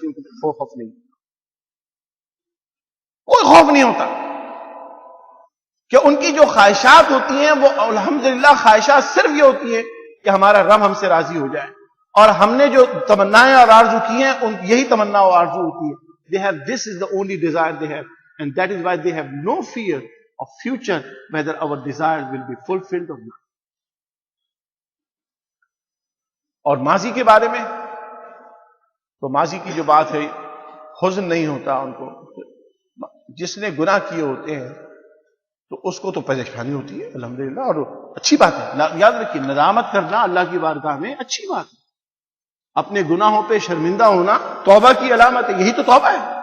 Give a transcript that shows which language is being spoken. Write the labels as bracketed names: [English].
[Urdu] اس لیے ان کو خوف نہیں، کوئی خوف نہیں ہوتا کہ ان کی جو خواہشات ہوتی ہیں وہ الحمدللہ خواہشات صرف یہ ہوتی ہیں کہ ہمارا رب ہم سے راضی ہو جائے، اور ہم نے جو تمنائیں اور آرزو کی ہیں یہی تمنا اور آرزو ہوتی ہے. [English] They have, this is the only desire they have, and that is why they have no fear of future, whether our desires will be fulfilled or not. [Urdu] اور ماضی کے بارے میں تو ماضی کی جو بات ہے، حزن نہیں ہوتا ان کو. جس نے گناہ کیے ہوتے ہیں تو اس کو تو پریشانی ہوتی ہے الحمدللہ، اور اچھی بات ہے. یاد رکھیے ندامت کرنا اللہ کی بارگاہ میں اچھی بات ہے. اپنے گناہوں پہ شرمندہ ہونا توبہ کی علامت ہے. یہی تو توبہ ہے.